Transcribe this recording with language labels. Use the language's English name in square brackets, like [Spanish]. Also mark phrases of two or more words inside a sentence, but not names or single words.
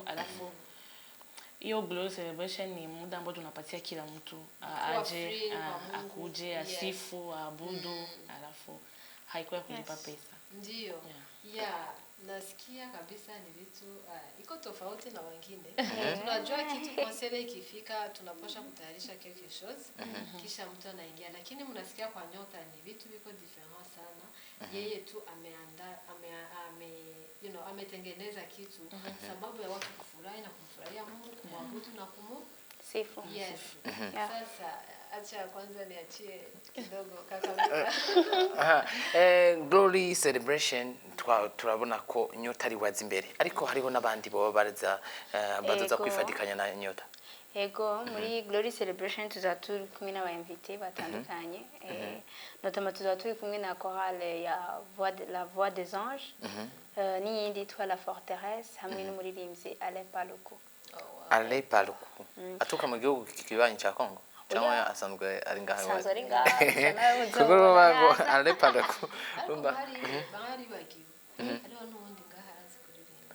[Swahili] Alafu hiyo glory celebration ni muda ambao tunapatia kila mtu aje, akuje, asifu, abudu. Alafu haikuwa kulipa pesa. Ndio. Nasikia kabisa ni vitu iko tofauti na wengine. Tunajua kitu konsele ikifika tunapaswa kutayarisha [French] quelque chose, [Swahili] kisha mtu anaingia, lakini mnasikia kwa Nyota ni vitu viko different sana. Yeye tu ameandaa ametengeneza kitu sababu ya watu kufurahi na kumfurahia Mungu, kumwabudu na sifu. Sasa acha kwanza niachie kidogo kaka. [Rundi] Glory celebration turabona ko Nyota ari wazi imbere ariko hariho nabandi baba baza kwifadikanya na Nyota. Ego muri Glory Celebration tuzaturi kumwe n'aba invité batandukanye notamment tuzaturi kumwe na chorale ya la voix des anges n'iyindi yitwa la forteresse hamwe n'umuririmbyi Alain Paluku. Alain Paluku atuka mu gihugu kibanyi ca Kongo cyangwa asanzwe ari ngaha iwacu. Asanzwe ari ngaha kuko bago Alain Paluku rumba bari bagiwe ariho n'ubundi ngaha arazi kuririmba.